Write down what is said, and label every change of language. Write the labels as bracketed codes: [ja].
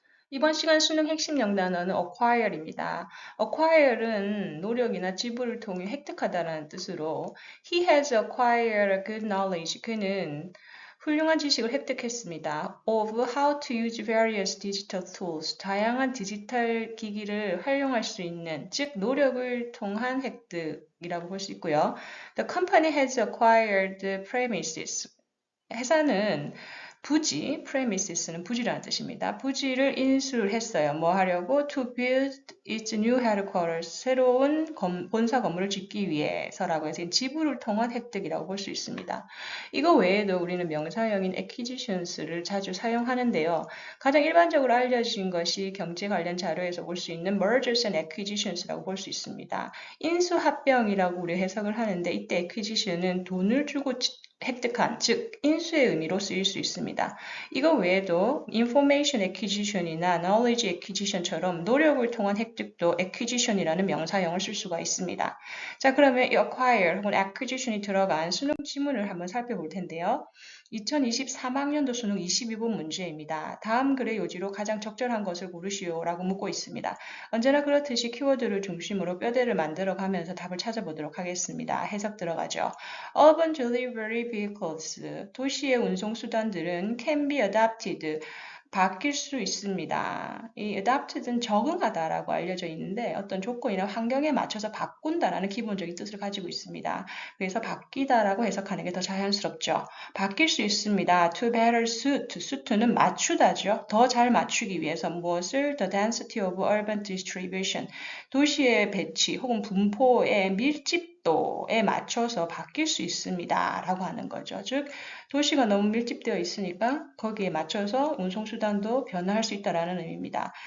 [ko] 이번 시간 수능 핵심 영단어는 acquire입니다. acquire은 노력이나 지불을 통해 획득하다라는 뜻으로 [en] he has acquired a good knowledge. [ko] 그는 훌륭한 지식을 획득했습니다. [en] of how to use various digital tools. [ko] 다양한 디지털 기기를 활용할 수 있는, 즉 노력을 통한 획득이라고 볼 수 있고요. [en] The company has acquired premises. [ko] 회사는 부지, premises는 부지라는 뜻입니다. 부지를 인수를 했어요. 뭐 하려고? [en] To build its new headquarters. [ko] 새로운 본사 건물을 짓기 위해서라고 해서 지불을 통한 획득이라고 볼 수 있습니다. 이거 외에도 우리는 명사형인 acquisitions를 자주 사용하는데요. 가장 일반적으로 알려진 것이 경제 관련 자료에서 볼 수 있는 mergers and acquisitions라고 볼 수 있습니다. 인수합병이라고 우리 해석을 하는데 이때 acquisition은 돈을 주고 획득한, 즉 인수의 의미로 쓰일 수 있습니다. 이거 외에도 information acquisition이나 knowledge acquisition처럼 노력을 통한 획득도 acquisition이라는 명사형을 쓸 수가 있습니다. 자, 그러면 이 acquire 혹은 acquisition이 들어간 수능 지문을 한번 살펴볼 텐데요. 2023학년도 수능 22번 문제입니다. 다음 글의 요지로 가장 적절한 것을 고르시오 라고 묻고 있습니다. 언제나 그렇듯이 키워드를 중심으로 뼈대를 만들어 가면서 답을 찾아보도록 하겠습니다. 해석 들어가죠. [en] Urban delivery vehicles, [ko] 도시의 운송수단들은 [en] can be adapted, [ko] 바뀔 수 있습니다. 이 adapted는 적응하다라고 알려져 있는데 어떤 조건이나 환경에 맞춰서 바꾼다라는 기본적인 뜻을 가지고 있습니다. 그래서 바뀌다라고 해석하는 게 더 자연스럽죠. 바뀔 수 있습니다. [en] To better suit, suit는 [ko] 맞추다죠. 더 잘 맞추기 위해서 무엇을? [en] The density of urban distribution, [ko] 도시의 배치 혹은 분포의 밀집도에 맞춰서 바뀔 수 있습니다. 라고 하는 거죠. 즉 도시가 너무 밀집되어 있으니까 거기에 맞춰서 운송수단도 변화할 수 있다는 의미입니다.